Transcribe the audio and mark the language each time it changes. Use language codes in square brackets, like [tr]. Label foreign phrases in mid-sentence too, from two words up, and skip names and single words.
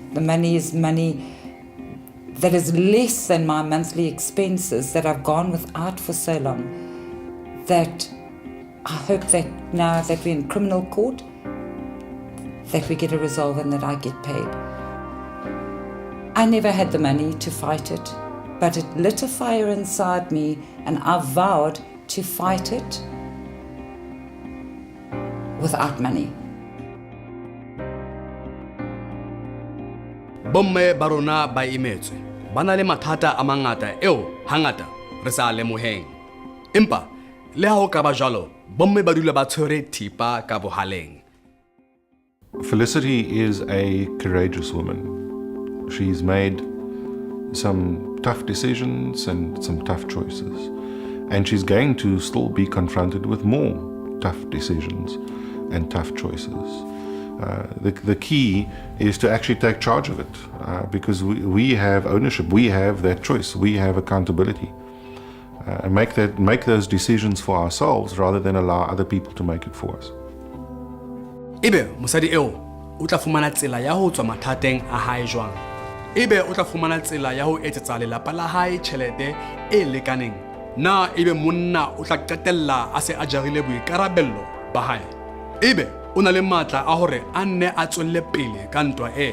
[en] The money is money that is less than my monthly expenses that I've gone without for so long, that I hope that now that we're in criminal court, that we get a resolve and that I get paid. I never had the money to fight it, but it lit a fire inside me and I vowed to fight it without money. [st] Bomme ba rona ba imetswe ba na le mathata a mangata eo hangata re sa lemoheng. Empa le ha ho ka ba jwalo, bomme ba dula ba tshwere thipa ka bohaleng. [en] Felicity is a courageous woman. She's made some tough decisions and some tough choices. And she's going to still be confronted with more tough decisions and tough choices. The key is to actually take charge of it, because we have ownership, we have that choice, we have accountability. And make those decisions for ourselves rather than allow other people to make it for us. [st] Ebe mosadi eo o tla fumana tsela ya ho tswa mathateng a hae jwang? Ebe o tla fumana tsela ya ho etsetsa lelapa la hae tjhelete e lekaneng? Na ebe monna o tla qetella a se a jarile boikarabello ba hae? Ebe o na le matla a hore a nne a tswelle pele ka ntwa e?